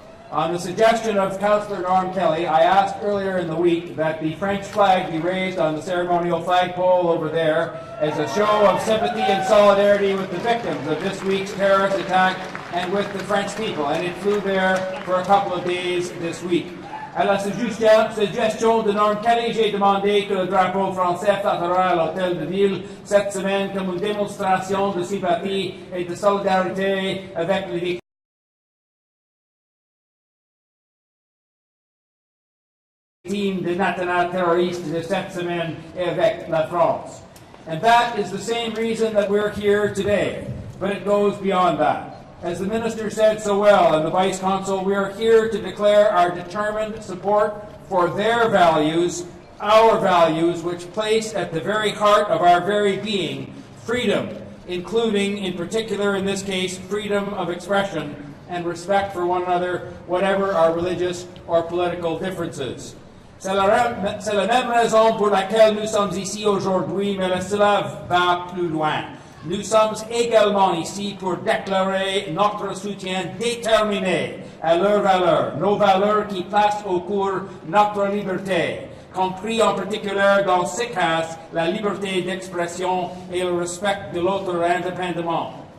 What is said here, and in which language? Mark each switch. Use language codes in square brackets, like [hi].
[en] On the suggestion of Councillor Norm Kelly, I asked earlier in the week that the French flag be raised on the ceremonial flagpole over there as a show of sympathy and solidarity with the victims of this week's terrorist attack and with the French people, and it flew there for a couple of days this week. [fr] À la suggestion de Norm Kelly, j'ai demandé que le drapeau français flottera à l'hôtel de ville cette semaine comme une démonstration de sympathie et de solidarité avec les victimes des attentats terroristes de cette semaine et avec la France. [en] And that is the same reason that we're here today, but it goes beyond that. As the Minister said so well and the Vice Consul, we are here to declare our determined support for their values, our values, which place at the very heart of our very being freedom, including, in particular in this case, freedom of expression and respect for one another, whatever our religious or political differences. [fr] C'est la même raison pour laquelle nous sommes ici aujourd'hui, mais cela va plus loin. Nous sommes également ici pour déclarer notre soutien déterminé à leurs valeurs, nos valeurs qui placent au cœur notre liberté, compris en particulier dans ce cas la liberté d'expression et le respect de l'autre indépendamment.